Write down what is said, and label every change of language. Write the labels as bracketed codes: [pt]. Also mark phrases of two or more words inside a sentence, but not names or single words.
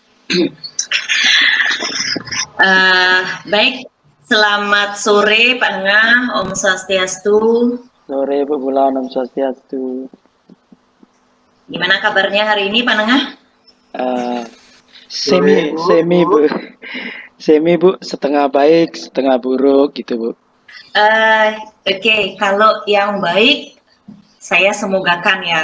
[id] Baik, selamat sore Pak Nengah, Om Swastiastu. Sore Bu Bulan, Om Swastiastu. Gimana kabarnya hari ini Pak Nengah? Semi Bu. Semi Bu, setengah baik, setengah buruk gitu Bu. Oke, kalau yang baik saya semogakan ya.